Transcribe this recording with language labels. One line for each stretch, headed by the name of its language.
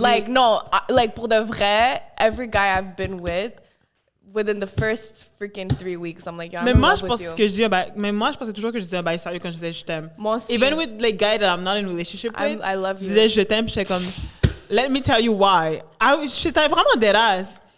English: like, no, like,
French: pour de vrai,
English: every guy I've been with, within the first freaking 3 weeks, I'm like, yo, I'm in love with you.
French: Mais moi, je pensais toujours que je disais un bail sérieux quand je disais je t'aime. Moi aussi.
English: Even with like guys that I'm not in a relationship with, I love you.
French: Je disais je t'aime, j'étais comme,
English: let me tell you why.
French: J'étais vraiment deadass.